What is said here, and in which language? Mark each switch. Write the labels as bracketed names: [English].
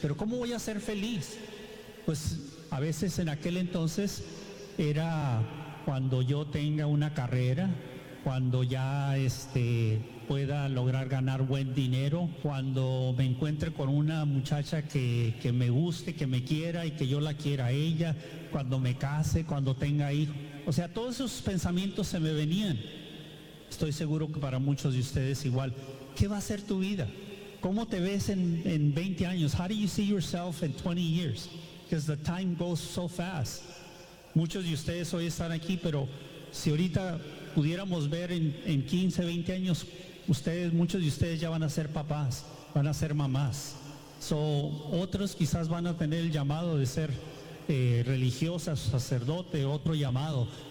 [Spanish] Pero ¿cómo voy a ser feliz? Pues a veces en aquel entonces era cuando yo tenga una carrera, cuando ya pueda lograr ganar buen dinero, cuando me encuentre con una muchacha que me guste, que me quiera y que yo la quiera a ella, cuando me case, cuando tenga hijos. O sea, todos esos pensamientos se me venían. Estoy seguro que para muchos de ustedes igual. ¿Qué va a ser tu vida? ¿Cómo te ves en 20 años? [English] How do you see yourself in 20 years? Because the time goes so fast. [Spanish] Muchos de ustedes hoy están aquí, pero si ahorita pudiéramos ver en 15, 20 años, ustedes, muchos de ustedes ya van a ser papás, van a ser mamás. So, otros quizás van a tener el llamado de ser religiosas, sacerdote, otro llamado.